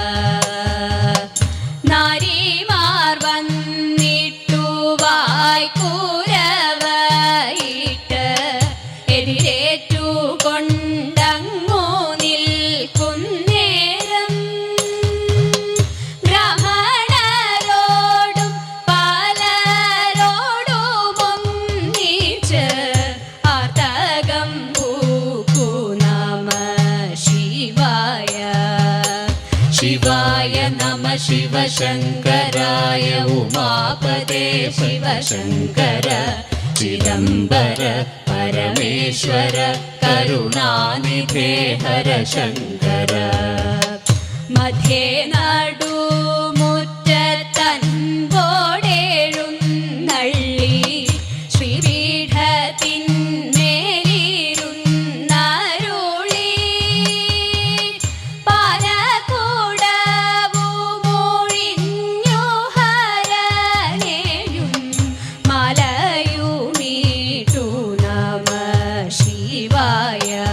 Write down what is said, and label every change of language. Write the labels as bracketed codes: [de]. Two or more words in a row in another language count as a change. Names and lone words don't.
[ml] നാരിമാർ വന്നിട്ടു വായ്ക്കൂരവയിട്ട് എതിരേറ്റു കൊണ്ടങ്ങു നിൽക്കുന്നേരം ബ്രാഹ്മണരോടും പലരോടുമൊന്നിച്ച് ആർത്തകം പൂക്കു [sa] നമ ശിവായ. शिवाय नमः शिवशङ्कराय उमापते शिवशङ्कर चिदम्बर परमेश्वर करुणानिधे हर शङ्कर. [ml] മധ്യേ നടുമുറ്റത്തൻപോടെഴുന്നള്ളി ശ്രീപീഠത്തിന്മേലിരുന്നരുളി പാലകൂടവുമൊഴിഞ്ഞു ഹരനെയും മലയുമീട്ടു [sa] നമ ശിവായ.